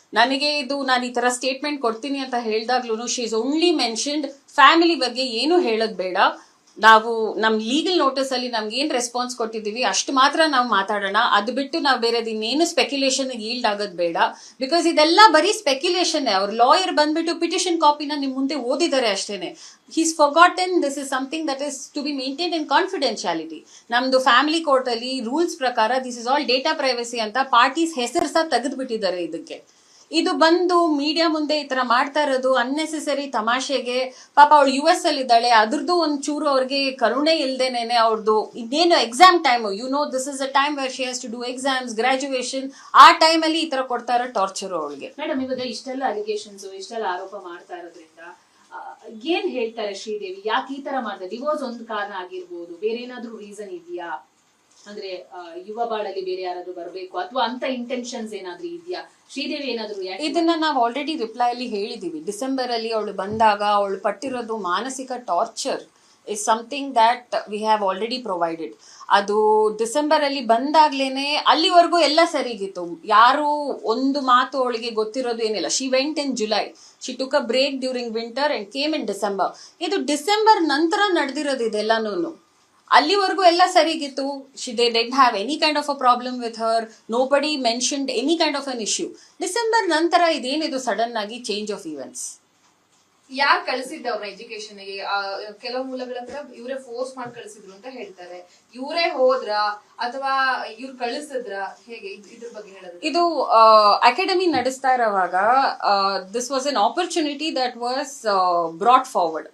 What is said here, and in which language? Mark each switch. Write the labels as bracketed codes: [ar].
[kn] ನನಗೆ ನಾನು ಈ ತರ ಸ್ಟೇಟ್ಮೆಂಟ್ ಕೊಡ್ತೀನಿ ಅಂತ ಹೇಳಿದಾಗ್ಲೂ [en] she is only mentioned [kn] family ಬಗ್ಗೆ ಏನು ಹೇಳೋದ್ ಬೇಡ, ನಾವು ನಮ್ ಲೀಗಲ್ ನೋಟಿಸ್ ಅಲ್ಲಿ ನಮ್ಗೆ ಏನ್ ರೆಸ್ಪಾನ್ಸ್ ಕೊಟ್ಟಿದೀವಿ ಅಷ್ಟು ಮಾತ್ರ ನಾವು ಮಾತಾಡೋಣ, ಅದು ಬಿಟ್ಟು ನಾವು ಬೇರೆದು ಇನ್ನೇನು ಸ್ಪೆಕ್ಯುಲೇಷನ್ ಈಲ್ಡ್ ಆಗೋದ್ ಬೇಡ. ಬಿಕಾಸ್ ಇದೆಲ್ಲ ಬರೀ ಸ್ಪೆಕ್ಯುಲೇಷನ್. ಅವ್ರ ಲಾಯರ್ ಬಂದ್ಬಿಟ್ಟು ಪಿಟಿಷನ್ ಕಾಪಿನ ನಿಮ್ ಮುಂದೆ ಓದಿದ್ದಾರೆ ಅಷ್ಟೇನೆ. [en] He's forgotten this is something that is to be maintained in confidentiality. [kn] ನಮ್ದು ಫ್ಯಾಮಿಲಿ ಕೋರ್ಟ್ ಅಲ್ಲಿ ರೂಲ್ಸ್ ಪ್ರಕಾರ [en] this is all data privacy [kn] ಅಂತ ಪಾರ್ಟೀಸ್ ಹೆಸರು ಸಹ ತೆಗೆದ್ಬಿಟ್ಟಿದ್ದಾರೆ. ಇದಕ್ಕೆ ಇದು ಬಂದು ಮೀಡಿಯಾ ಮುಂದೆ ಈ ತರ ಮಾಡ್ತಾ ಇರೋದು ಅನ್ನೆಸೆಸರಿ ತಮಾಷೆಗೆ. ಪಾಪ ಅವಳು US ಅಲ್ಲಿ ಇದ್ದಾಳೆ, ಅದ್ರದ್ದು ಒಂದ್ ಚೂರು ಅವ್ರಿಗೆ ಕರುಣೆ ಇಲ್ದೇನೆ ಅವ್ರದ್ದು ಇನ್ನೇನು exam time, [en] this is a time where she has to do exams, [kn] graduation, ಆ ಟೈಮ್ ಅಲ್ಲಿ ಈ ತರ ಕೊಡ್ತಾ ಇರೋ ಟಾರ್ಚರ್ ಅವಳಿಗೆ. ಮೇಡಮ್, ಇವಾಗ ಇಷ್ಟೆಲ್ಲ ಅಲಿಗೇಷನ್ಸ್, ಇಷ್ಟೆಲ್ಲ ಆರೋಪ ಮಾಡ್ತಾ ಇರೋದ್ರಿಂದ ಏನ್ ಹೇಳ್ತಾರೆ ಶ್ರೀದೇವಿ? ಯಾಕೆ ಈ ತರ ಮಾಡ್ತಾರೆ? ಡಿವೋರ್ಸ್ ಒಂದು ಕಾರಣ ಆಗಿರ್ಬೋದು, ಬೇರೆ ಏನಾದ್ರೂ ರೀಸನ್ ಇದೆಯಾ? ಅಂದ್ರೆ ಯುವ ಬಾಳಲ್ಲಿ ಬೇರೆ ಯಾರಾದ್ರೂ ಬರ್ಬೇಕು ಅಥವಾ ಅಂತ ಇಂಟೆನ್ಷನ್ಸ್ ಏನಾದ್ರೂ ಇದೆಯಾ? ಶ್ರೀದೇವಿ ಏನಾದ್ರು ಇದನ್ನ ನಾವು ಆಲ್ರೆಡಿ ರಿಪ್ಲೈ ಅಲ್ಲಿ ಹೇಳಿದೀವಿ. ಡಿಸೆಂಬರ್ ಅಲ್ಲಿ ಅವಳು ಬಂದಾಗ ಅವಳು ಪಟ್ಟಿರೋದು ಮಾನಸಿಕ torture [en] Is something that we have already provided. [kn] ಅದು ಡಿಸೆಂಬರ್ ಅಲ್ಲಿ ಬಂದಾಗ್ಲೇನೆ ಅಲ್ಲಿವರೆಗೂ ಎಲ್ಲ ಸರಿಗಿತ್ತು. ಯಾರು ಒಂದು ಮಾತು ಅವಳಿಗೆ ಗೊತ್ತಿರೋದು ಏನಿಲ್ಲ. [en] She went in July, she took a break during winter and came in December. [kn] ಇದು ಡಿಸೆಂಬರ್ ನಂತರ ನಡೆದಿರೋದು ಇದೆಲ್ಲಾನು. ಅಲ್ಲಿವರೆಗೂ ಎಲ್ಲ ಸರಿಗಿತ್ತು. [en] they didn't have any kind of a problem with her. Nobody mentioned any kind of an issue. [kn] December ನಂತರ ಇದೇನಿದು sudden ಆಗಿ change of events. ಯಾರು ಕಳಿಸಿದ್ದ ಅವ್ರ education ಗೆ? ಕೆಲವು ಮೂಲಗಳ ಹತ್ರ ಇವರೇ ಫೋರ್ಸ್ ಮಾಡಿ ಕಳಿಸಿದ್ರು ಅಂತ ಹೇಳ್ತಾರೆ. ಇವರೇ ಹೋದ್ರ ಅಥವಾ ಇವ್ರು ಕಳಿಸಿದ್ರ? ಹೇಗೆ ಇದ್ರ ಬಗ್ಗೆ ಹೇಳೋದು? ಇದು ಅಕಾಡೆಮಿ ನಡೆಸ್ತಾ ಇರುವಾಗ [en] This was an opportunity that was brought forward.